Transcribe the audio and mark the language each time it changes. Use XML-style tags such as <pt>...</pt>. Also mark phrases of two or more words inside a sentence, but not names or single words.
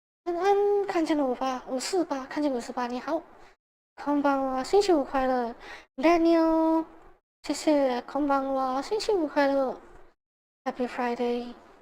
<zh>安安，看见了我吧，548，看见548，你好，</zh> <ja>こんばんは，</ja> <zh>星期五快乐，Daniel，谢谢，</zh> <ja>こんばんは，</ja> <zh>星期五快乐，</zh> <en>Happy Friday，</en>